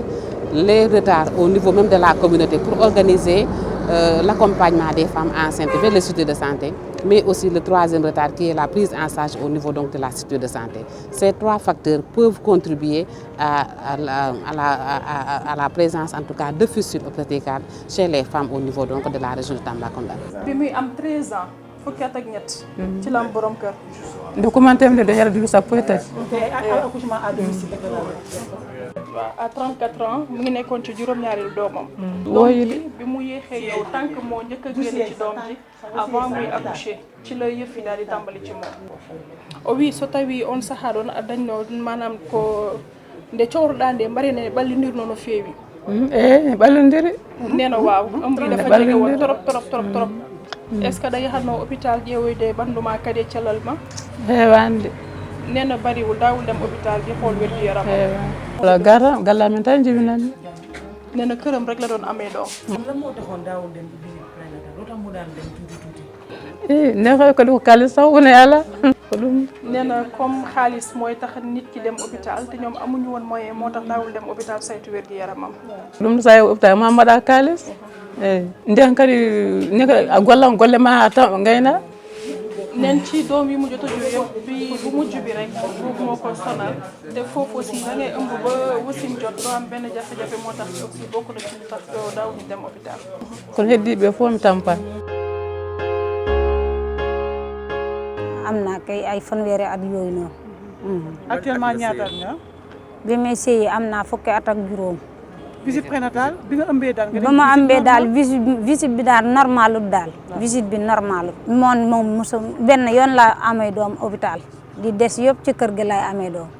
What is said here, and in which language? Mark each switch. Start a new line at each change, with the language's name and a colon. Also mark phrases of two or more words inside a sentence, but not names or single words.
French: Les retards au niveau même de la communauté pour organiser l'accompagnement des femmes enceintes vers les structures de santé, mais aussi le troisième retard qui est la prise en charge au niveau donc de la structure de santé. Ces trois facteurs peuvent contribuer à la présence en tout cas de fistules obstétricales chez les femmes au niveau donc de la région de Tambacounda.
Wolof: bi muy am 13 ans fukki at ak ñett. ci la am borom kër. documenté ne dañu dugg sa poète.
French: accouchement à domicile.
Wolof: waaw
French: à 34 ans
Wolof: mu ngi nekkoon ci juróom-ñaareelu doomam. doom ji bi mu yéexee yow tànk moo njëkk a génn ci doom ji avant muy accoucher ci la yëf yi daal di tàmbali ci moom.
Fula: o wi so tawi on sahaa ɗon a dañno manam ko nde coowroɗa nde mbarine ɓallondirno no feewi. ɓallondiri.
Wolof: nee na waaw ëmb yi dafa jege woon trop.
French: est ce que
Fula: da yahatno hôpital ƴeewoyde ɓanndu ma kadi e cellal ma. heewande.
Wolof: nee na bariwul daawul dem hôpital di xool wér gu yaram.
Fula: wala gara galla men tan jibinani.
Wolof: nee na këram rek la doon amee doom. lan moo taxoon daawul dem
French: visite prénatale
Wolof: lu tax mu daan dem tuuti.
Fula: ne koy ko ɗum kalis sax wone ala ko ɗum.
Wolof: nee na comme xaalis mooy tax nit ki dem hôpital te ñoom amuñu woon moyen moo tax daawul dem hôpital saytu wér gu yaramam.
Fula: ɗum sa yeehi hôpital ma mbaɗa kalis. eyi nden kadi ne ko gollam golle ma taw gayna.
Wolof: neen ci doom yi mu jot a jur yëpp bi bu mujj bi rek boobu moo ko sonal te foofu aussi da ngay ëmb ba wasin jot doo am benn jafe-jafe moo tax aussi bokk na ci lu tax doo daaw ñu dem hôpital.
Fula: kon heddiɓe fof mi tampan.
Wolof: am naa kay ay fanweeri at yooyu noonu. actuellement ñaata at nga. bi may sëyi am naa fukki at ak juróom.
French: visite prénatale
Wolof: bi nga ëmbee daal nga ba ma ëmbee daal visite bi daal normalut daal. visite bi normalut moom mosu benn yoon laa amee doom hôpital di des yëpp ci kër gi lay amee doom.